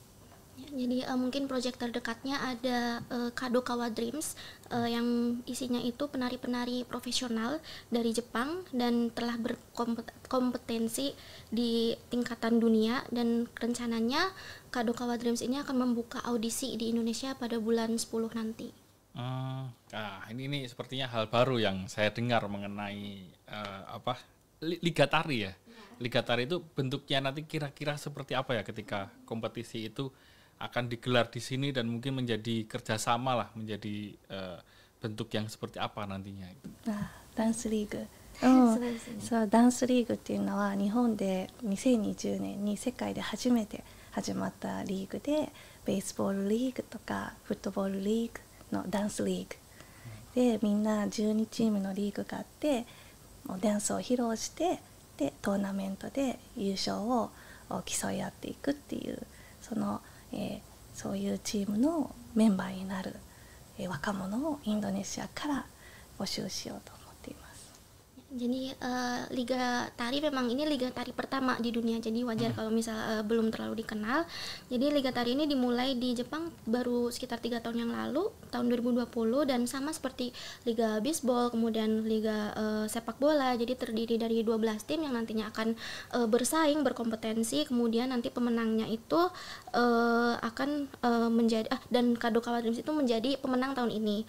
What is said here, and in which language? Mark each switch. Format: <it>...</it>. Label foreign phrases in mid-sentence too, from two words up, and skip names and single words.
<id>Jadi mungkin proyek terdekatnya ada Kadokawa Dreams yang isinya itu penari-penari profesional dari Jepang dan telah berkompetensi di tingkatan dunia, dan rencananya Kadokawa Dreams ini akan membuka audisi di Indonesia pada bulan 10 nanti. Ini sepertinya hal baru yang saya dengar mengenai Liga Tari ya. Liga Tari itu bentuknya nanti kira-kira seperti apa ya ketika kompetisi itu akan digelar di sini dan mungkin menjadi kerjasama lah, menjadi bentuk yang seperti apa nantinya?</id> <ja>ダンスリーグ、そうダンスリーグっていうのは日本で2020年に世界で初めて始まったリーグで、ベースボールリーグとかフットボールリーグのダンスリーグで、みんな12チームのリーグがあって、もうダンスを披露して、でトーナメントで優勝を競い合っていくっていう、そういうチームのメンバーになる若者をインドネシアから募集しようと思っています。</ja> <id>Jadi Liga Tari memang ini Liga Tari pertama di dunia, jadi wajar kalau misal belum terlalu dikenal. Jadi Liga Tari ini dimulai di Jepang baru sekitar 3 tahun yang lalu, tahun 2020, dan sama seperti Liga Bisbol, kemudian Liga sepak bola, jadi terdiri dari 12 tim yang nantinya akan bersaing, berkompetensi, kemudian nanti pemenangnya itu akan menjadi dan Kadokawa Dreams itu menjadi pemenang tahun ini.</id>